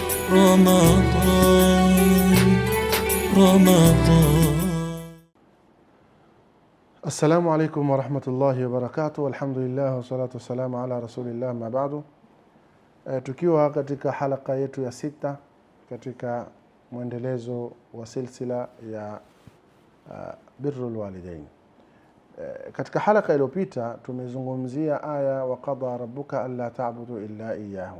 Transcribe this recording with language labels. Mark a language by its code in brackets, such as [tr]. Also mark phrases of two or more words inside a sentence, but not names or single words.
[ar] رمضان. السلام عليكم ورحمة الله وبركاته. الحمد لله والصلاة والسلام على رسول الله أما بعد. [sw] Tukiwa katika halaka yetu ya 6 katika mwendelezo wa silsila ya [ar] بر الوالدين. [sw] Katika halaka iliyopita tumezungumzia aya [ar] وقضى ربك ألا تعبدوا إلا إياه.